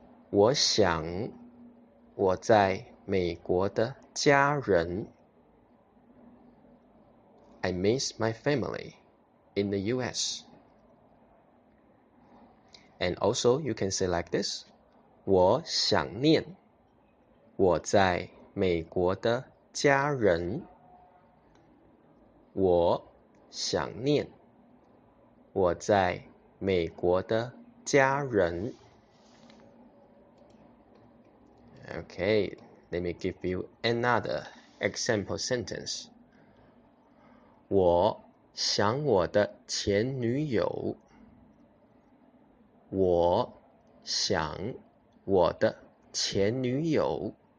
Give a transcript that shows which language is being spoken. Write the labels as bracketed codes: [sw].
[zh] 我想我在美国的家人。 [en] I miss my family in the US. And also, you can say like this. [zh] 我想念我在美国的家人。我想念我在美国的家人。 [en] Okay, let me give you another example sentence. [zh] 我想我的前女友。我想我的前女友。